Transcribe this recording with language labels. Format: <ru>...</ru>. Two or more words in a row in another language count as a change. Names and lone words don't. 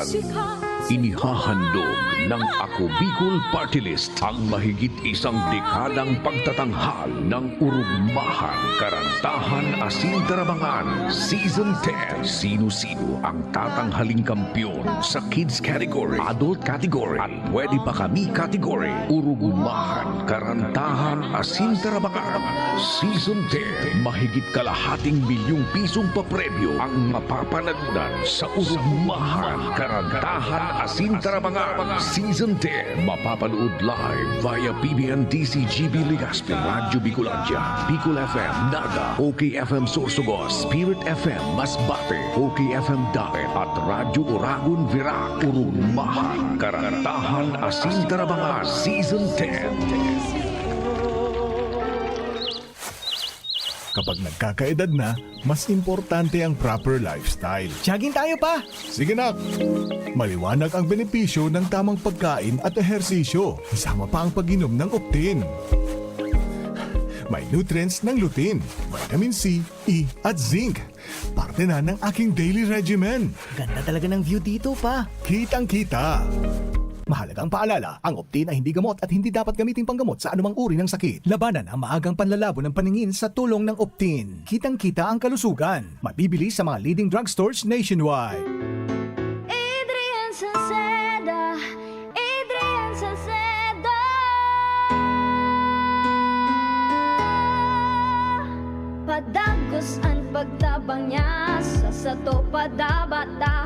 <tl>Inihahandog ng Ako Bicol Party List ang mahigit isang dekadang pagtatanghal ng urugmahan, karantahan, asintarabangan, Season 10. Sino-sino ang tatanghaling kampyon sa Kids Category, Adult Category, at Pwede Pa Kami Category. Urugmahan, karantahan, asintarabangan, Season 10. Mahigit kalahating milyong pisong papremyo ang mapapanalunan sa urugmahan, karantahan, asintarabangan, Season 10. Mapapanood</tl> <en>live via</en> <tl>PBN DCGB Legazpi, Radyo Bicolandia, Bicol FM, Naga, OKFM Sorsogon, Spirit FM Masbate, OKFM Daet, at Radyo Uragon Virac. Urugmahan, karantahan, asintarabangan, Season 10. Kapag nagkakaedad na, mas importante ang</tl> <en>proper lifestyle.</en> <tl>Jogging tayo pa! Sige nak! Maliwanag ang benepisyo ng tamang pagkain at ehersisyo. Kasama pa ang pag-inom ng Optin. May nutrients ng lutein, vitamin C, E at zinc. Parte na ng aking</tl> <en>daily regimen.</en> <tl>Ganda talaga ng view dito pa. Kitang-kita. Mahalagang paalala, ang Optin ay hindi gamot at hindi dapat gamitin panggamot sa anumang uri ng sakit. Labanan ang maagang panlalabo ng paningin sa tulong ng Optin. Kitang-kita ang kalusugan. Mabibili sa mga</tl> <en>leading drugstores</en> <tl>nationwide. Adrian Salceda, Adrian Salceda.</tl> <bik>Padagos ang pagtabang niya sa sato padabata.</bik>